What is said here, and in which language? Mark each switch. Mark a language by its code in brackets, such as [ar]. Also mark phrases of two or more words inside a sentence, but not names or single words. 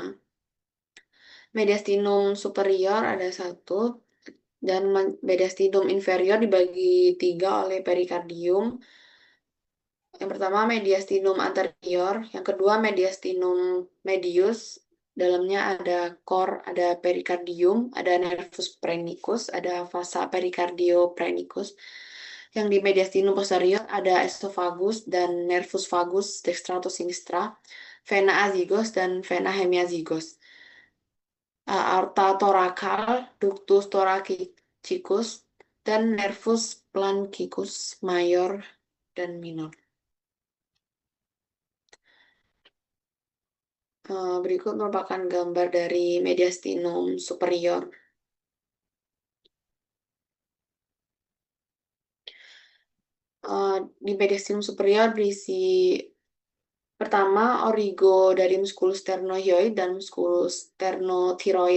[la] Mediastinum superior [id] ada satu, dan [la] mediastinum inferior [id] dibagi tiga oleh perikardium. Yang pertama [la] mediastinum anterior, [id] yang kedua [la] mediastinum medius, [id] dalamnya ada core, ada perikardium, ada [la] nervus phrenicus, [id] ada [la] vasa pericardio-phrenicus. [id] Yang di [la] mediastinum posterior [id] ada esophagus dan [la] nervus vagus dextra [id] atau sinistra, [la] vena azygos [id] dan [la] vena hemiazygos. Aorta thoracal, ductus thoracicus, [id] dan [la] nervus planchicus [id] mayor dan minor. Berikut merupakan gambar dari [la] mediastinum superior. [id] Di [la] mediastinum superior [id] berisi pertama origo dari [la] musculus sternohyoid [id] dan [la] musculus sternothyroid.